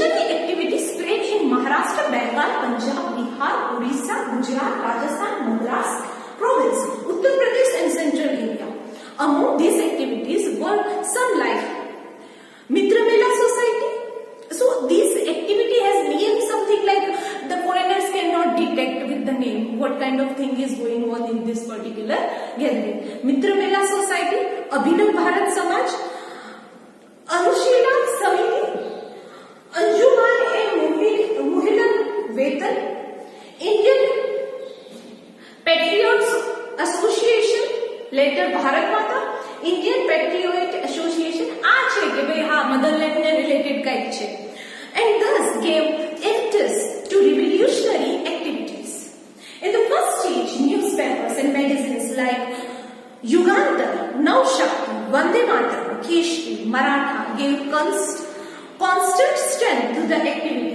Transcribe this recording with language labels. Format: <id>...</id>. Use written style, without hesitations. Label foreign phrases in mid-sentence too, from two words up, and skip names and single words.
<en>Revolutionary activity spread in Maharashtra, Bengal Rajasthan, Madras province, Uttar Pradesh and central India. Among these activities were some like Mitra Mela Society. So this activity has name something like the foreigners cannot detect with the name what kind of thing is going on in this particular gathering. Mitra Mela Society, Abhinav Bharat Samaj, Anushila Samiti, Anjuman e Muhila Vetan, Indian Patriots Association, later Bharat Mata, Indian Patriot Association,</en> <gu>આ છે કે ભાઈ હા મધરલેન્ડ ને રિલેટેડ કંઈક છે,</gu> <en>and thus gave impetus to revolutionary activities. In the first stage, newspapers and magazines like Yugandhar, Navshakti, Vande Mataram, Keshri, Maratha gave constant strength to the activity.</en>